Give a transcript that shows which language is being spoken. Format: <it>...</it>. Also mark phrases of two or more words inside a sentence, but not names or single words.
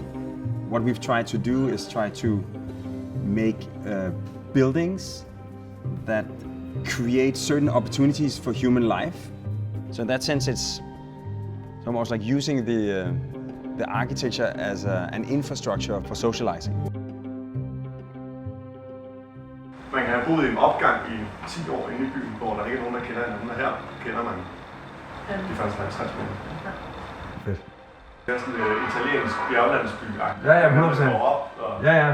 <en>What we've tried to do is try to make buildings that create certain opportunities for human life. So in that sense, it's almost like using the architecture as an infrastructure for socializing.</en> <da>Man kan have boet i en opgang i 10 år inde i byen, hvor der ikke er nogen, der kender hinanden, og her kender man de første 50 meter. Fedt. Det er sådan en italiensk bjerglandsby. Ja, 100%. Ja.</da>